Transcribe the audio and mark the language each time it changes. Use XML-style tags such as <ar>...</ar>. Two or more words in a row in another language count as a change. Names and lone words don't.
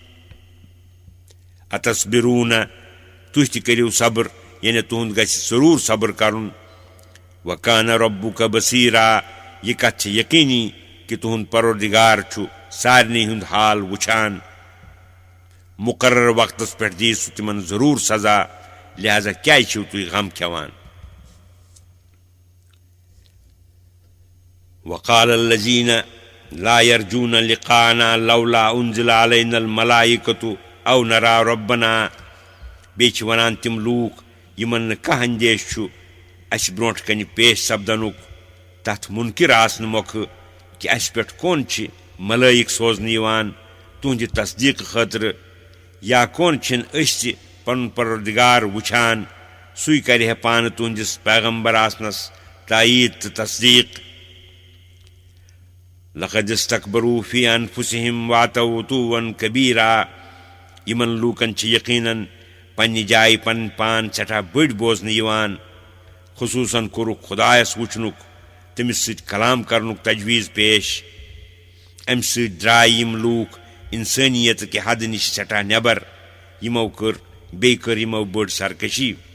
<ks>اتصبروٗنہ تُہۍ تہِ کٔرِو صبر یعنی تُہنٛد گژھِ ضروٗر صبر کرُن</ks> <ar>وکانہ ربُکہ بصیٖرا</ar> <ks>یہِ کتھ چھِ یقیٖنی کہِ تُہنٛد پروردگار چھُ سارنٕے ہُنٛد حال وٕچھان مُقرر وقتس پٮ۪ٹھ دِیہِ سُہ تِمن ضروٗر سزا لہذا کیٛازِ چھِو تُہۍ غم کھٮ۪وان</ks> <ar>وقال الذین لا یرجوٗنَ لقاءنا لولا انزل علینا الملائکۃ او نرى ربنا</ar> <ks>بیٚیہِ چھِ ونان تِم لوٗکھ یِمن نہٕ کانٛہہ اندیش چھُ اَسہِ برونٛٹھ کنہِ پیش سپدنُک تتھ مُنکِر آسنہٕ مۄکھٕ کہِ اَسہِ پٮ۪ٹھ کون چھِ ملٲیِک سوزنہٕ یِوان تُہنٛدِ تصدیٖقہٕ خٲطرٕ یا کون چھِنہٕ أسۍ تہِ پنُن پروردگار وٕچھان سُے کرِ ہے پانہٕ تُہنٛدِس پیغمبر آسنس تایید تہٕ تصدیٖق</ks> <ar>لقد استكبروا في انفسهم واتوا عتوا كبيرا</ar> <ks>یِمن لوٗکن چھِ یقیٖنن پننہِ جایہِ پنٕنۍ پان سٮ۪ٹھاہ بٔڑۍ بوزنہٕ یِوان خصوصاً کوٚرُکھ خۄدایَس وٕچھنُک تٔمِس سۭتۍ کلام کرنُک تجویٖز پیش اَمہِ سۭتۍ درٛاے یِم لوٗکھ اِنسٲنیت کہِ حدٕ نِش سٮ۪ٹھاہ نٮ۪بر بیٚیہِ کٔر یِمو بٔڑ سرکشی</ks>